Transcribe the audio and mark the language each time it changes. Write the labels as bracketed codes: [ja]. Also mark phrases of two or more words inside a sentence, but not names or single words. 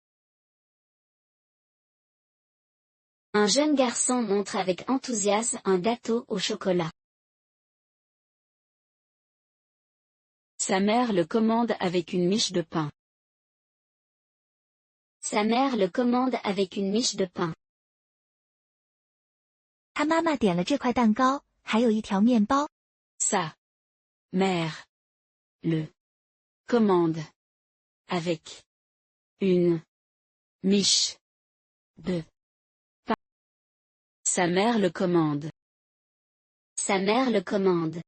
[fr] Un jeune garçon montre avec enthousiasme un gâteau au chocolat. Sa mère le commande avec une miche de pain. Sa mère le commande avec une miche de pain. [zh] 他妈妈点了这块蛋糕，还有一条面包。 [fr] Sa mère le commande avec une miche de pain. Sa mère le commande. Sa mère le commande.